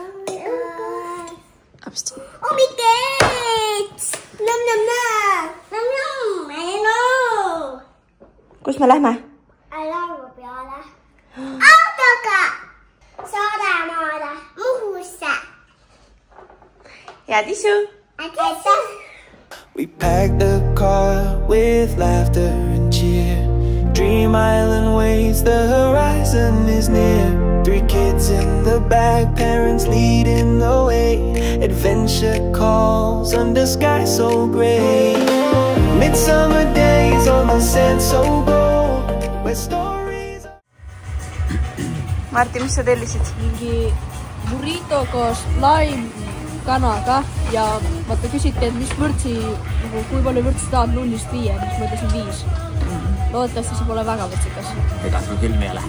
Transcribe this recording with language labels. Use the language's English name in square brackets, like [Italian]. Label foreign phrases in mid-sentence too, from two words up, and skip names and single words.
[Estonian] Hommikut! Kus me lähme? Laulu peale. Autoga! Saaremaale, Muhusse. Head isu! Aitäh! [English] We packed the car with laughter and cheer. Dream Island waits, the horizon is near. 3 kids in the back, parents leading the way. Adventure calls under sky so gray. Midsummer days on the sand so gold. Where stories... [Estonian] Martin, mis sa tellisid? Mingi burrito koos laimkanaga ja vaata küsiti, et mis vürtsi, kui palju vürtsi tahad 0-5, mis ma ütlesin 5. Loodetavasti see pole väga vürtsikas. Ega see külm ei ole.